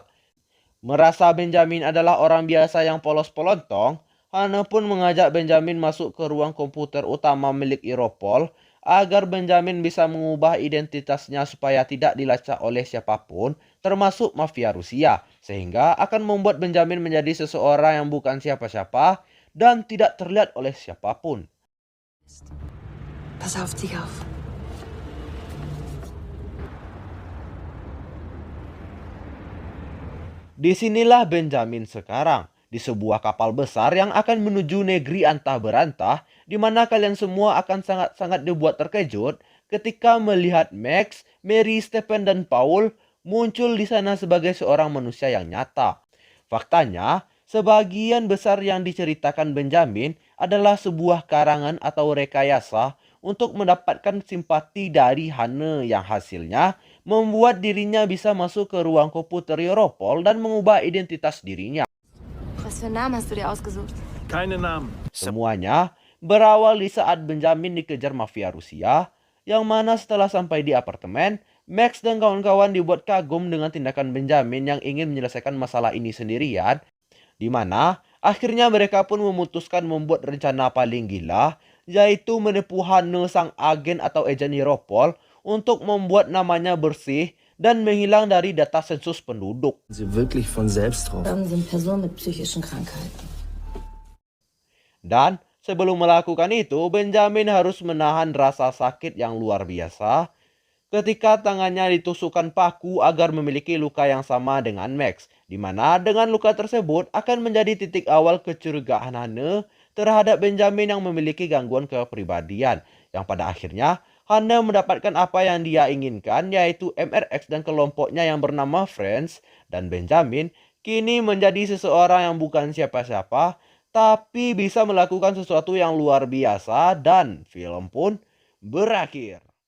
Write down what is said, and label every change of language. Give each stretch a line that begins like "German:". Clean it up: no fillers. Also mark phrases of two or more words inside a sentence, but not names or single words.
Indonesian: Merasa Benjamin adalah orang biasa yang polos-pelontong, Hannah pun mengajak Benjamin masuk ke ruang komputer utama milik Europol agar Benjamin bisa mengubah identitasnya supaya tidak dilacak oleh siapapun, termasuk mafia Rusia, sehingga akan membuat Benjamin menjadi seseorang yang bukan siapa-siapa dan tidak terlihat oleh siapapun.
German: Pass auf dich auf.
Indonesian: Disinilah Benjamin sekarang, di sebuah kapal besar yang akan menuju negeri antah berantah, di mana kalian semua akan sangat-sangat dibuat terkejut ketika melihat Max, Mary, Stephen, dan Paul muncul di sana sebagai seorang manusia yang nyata. Faktanya, sebagian besar yang diceritakan Benjamin adalah sebuah karangan atau rekayasa untuk mendapatkan simpati dari Hannah, yang hasilnya membuat dirinya bisa masuk ke ruang komputer Europol dan mengubah identitas dirinya.
German: Was für Namen hast du dir ausgesucht? Keine Namen.
Indonesian: Semuanya berawal di saat Benjamin dikejar mafia Rusia, yang mana setelah sampai di apartemen, Max dan kawan-kawan dibuat kagum dengan tindakan Benjamin yang ingin menyelesaikan masalah ini sendirian, di mana akhirnya mereka pun memutuskan membuat rencana paling gila, yaitu menipu Hannah, sang agen atau agen Europol, untuk membuat namanya bersih dan menghilang dari data sensus penduduk.
German: Sie wirklich von selbst drauf. Sind Personen mit psychischen Krankheiten.
Indonesian: Dan sebelum melakukan itu, Benjamin harus menahan rasa sakit yang luar biasa ketika tangannya ditusukkan paku agar memiliki luka yang sama dengan Max, di mana dengan luka tersebut akan menjadi titik awal kecurigaan Hannah terhadap Benjamin yang memiliki gangguan kepribadian, yang pada akhirnya Hannah mendapatkan apa yang dia inginkan, yaitu MRX dan kelompoknya yang bernama Friends, dan Benjamin kini menjadi seseorang yang bukan siapa-siapa tapi bisa melakukan sesuatu yang luar biasa, dan film pun berakhir.